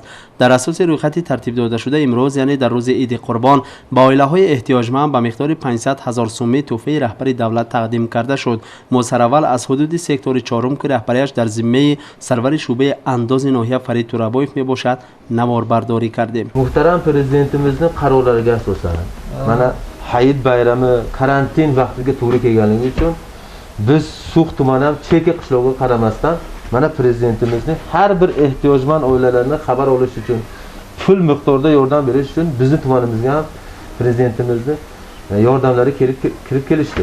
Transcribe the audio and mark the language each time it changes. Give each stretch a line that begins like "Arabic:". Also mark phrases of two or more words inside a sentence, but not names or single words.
Tajik: در اساس رویخط ترتیب داده شده امروز یعنی در روز عید قربان با عائله‌های احتیاجمند به مقدار 500,000 سوم تحفه رهبر دولت تقدیم کرده شد. موسراول از حدود سکتور چهارم که رهبریش در ذمه سرور شعبه انداز ناحیه فرید تورابویف میباشد نماربرداری کردیم.
Uzbek: Prezidentimizning qarorlariga asosan mana Hayit bayrami karantin vaqtiga to'g'ri kelganligi uchun biz So'x tumani ham chekka qishlog'iga qaramasdan mana prezidentimizning har bir ehtiyojmand oilalarni xabar olish uchun pul miqdorida yordam berish uchun bizning tumanimizga ham prezidentimizning yordamlari kirib kelishdi.